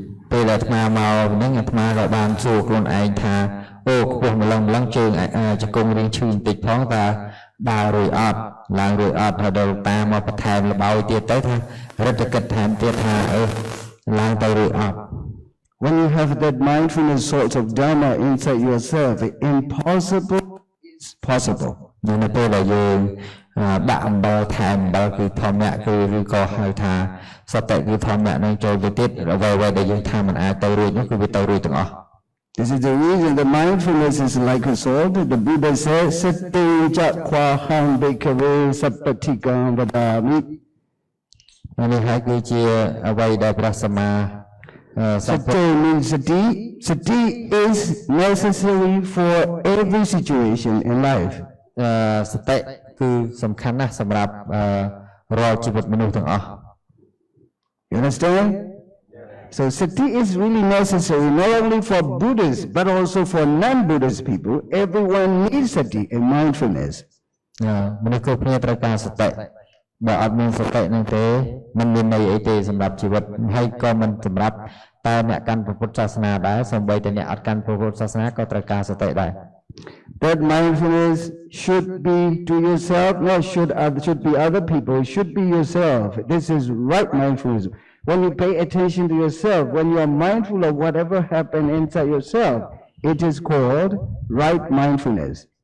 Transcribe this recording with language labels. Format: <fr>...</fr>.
<km>ពេលអាត្មាមកហ្នឹងអាត្មាក៏បានសួរខ្លួនឯងថាអូខ្ពស់ម្លឹងជើងជង្គង់រៀងឈឺបន្តិចផងតើដើររួយអត់ឡើងរួយអត់ហើយដល់តាមកបន្ថែមលបោយទៀតទៅថារត់ទៅគិតថែមទៀតថាឡើងទៅរួយអត់</km> <en>When you have that mindfulness sort of dharma inside yourself, the impossible is possible.</en> <km>នៅពេលដែលយើងដាក់អំបិលថែមអំបិលគឺធម្មៈគឺឬក៏ហៅថាសតិគឺធម្មៈនឹងចូលទៅទៀតអ្វីដែលយើងថាមិនអាចទៅរួចនោះគឺវាទៅរួចទាំងអស់</km> <en>This is the reason the mindfulness is like a sword. The Buddha says, Sati jakwa han bekave sapatikam vadami.</en> <km>នេះហើយគឺជាអ្វីដែលព្រះសម្មា</km> <en>Sati means sati. Sati is necessary for every situation in life.</en> <km>សតិគឺសំខាន់ណាស់សម្រាប់រាល់ជីវិតមនុស្សទាំងអស់</km> <en>You understand? So sati is really necessary not only for Buddhists but also for non-Buddhist people. Everyone needs sati and mindfulness.</en> <km>មនុស្សគ្រប់គ្នាត្រូវការសតិបើអត់មានសតិនឹងទេមិនមានន័យអីទេសម្រាប់ជីវិតហើយក៏មិនសម្រាប់តែអ្នកកាន់ពុទ្ធសាសនាដែរសូម្បីតែអ្នកអត់កាន់ពុទ្ធសាសនាក៏ត្រូវការសតិដែរ</km> <en>That mindfulness should be to yourself, not should be other people. It should be yourself. This is right mindfulness. When you pay attention to yourself, when you are mindful of whatever happened inside yourself, it is called right mindfulness.</en>